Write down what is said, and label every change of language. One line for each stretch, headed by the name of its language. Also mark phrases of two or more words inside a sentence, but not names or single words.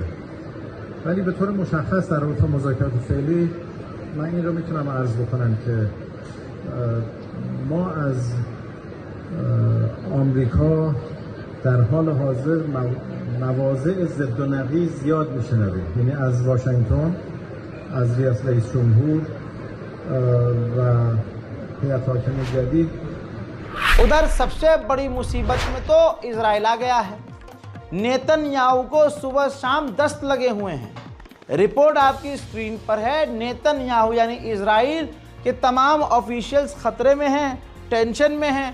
Persian: ولی به طور مشخص در رابطه با مذاکرات فعلی من این رو میتونم عرض بکنم که ما از آمریکا در حال حاضر مواضع ضد و نقیض زیاد میشنویم، یعنی از واشنگتن، از رئیس جمهور و هیئت حاکم جدید।
Hindi: उधर सबसे बड़ी मुसीबत में तो इजराइल आ गया है। नेतन्याहू को सुबह शाम दस्त लगे हुए हैं। रिपोर्ट आपकी स्क्रीन पर है। नेतन्याहू यानी इजराइल के तमाम ऑफिशियल्स खतरे में हैं, टेंशन में हैं।